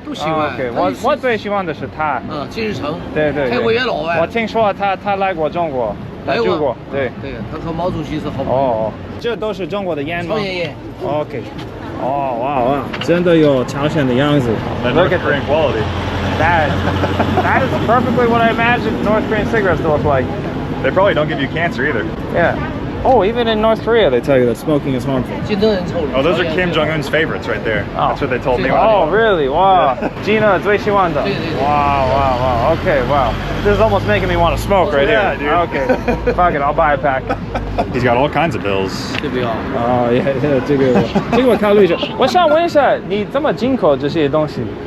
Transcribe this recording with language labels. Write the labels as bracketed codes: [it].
[zh] 都喜欢。 OK， 我最喜欢的是他。金日成。对对。开国元老哎。我听说他来过中国，他住过。对。对，他和毛主席是好朋友。哦，这都是中国的烟吗？朝鲜烟。 OK。哦，哇哇，真的有朝鲜的样子。 [en] Look at Korean quality. That is perfectly what I imagined North Korean cigarettes to look like. They probably don't give you cancer either. Yeah. Oh, even in North Korea, they tell you that smoking is harmful. Oh, those are Kim Jong-un's favorites right there. Oh. That's what they told me. Oh, really? Wow. Gina, [zh] 最喜欢的. [en] Wow, wow, wow. Okay, wow. This is almost making me want to smoke right yeah, here. Dude. Okay. Fuck it, I'll buy a pack. He's got all kinds of bills. Oh, yeah, [zh] 这个我考虑一下。我想问一下，你怎么进口这些东西？